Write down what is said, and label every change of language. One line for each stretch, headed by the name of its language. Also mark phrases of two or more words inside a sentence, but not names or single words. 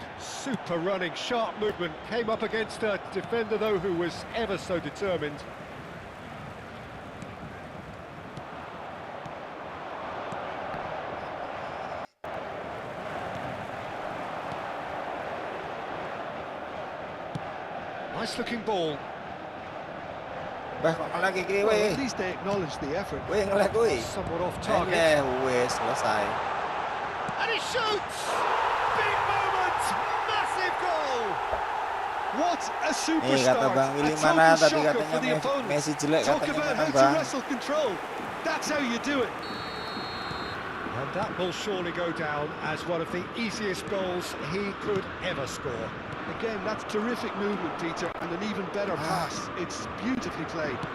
English: Super running, sharp movement. Came up against a defender, though, who was ever so determined. Nice looking ball.
Javanese: Bah, kok ngelak iki
English: Well,
Javanese: weh.
English: at least they acknowledge the effort.
Javanese: Weh ngelak kuwi.
English: Somewhat off target.
Javanese: Weh, selesai.
English: And he shoots! Big moment! Massive goal! What a
Indonesian: Nih
English: superstar!
Indonesian: kata Bang Willy
English: A
Indonesian: mana
English: total
Indonesian: tadi
English: shocker for the
Indonesian: katanya
English: opponent.
Indonesian: Messi jelek
English: Talk
Indonesian: katanya
English: about
Indonesian: mana
English: how to
Indonesian: Bang.
English: wrestle control. That's how you do it. And that will surely go down as one of the easiest goals he could ever score. Again, that's terrific movement, Peter, and an even better pass. It's beautifully played.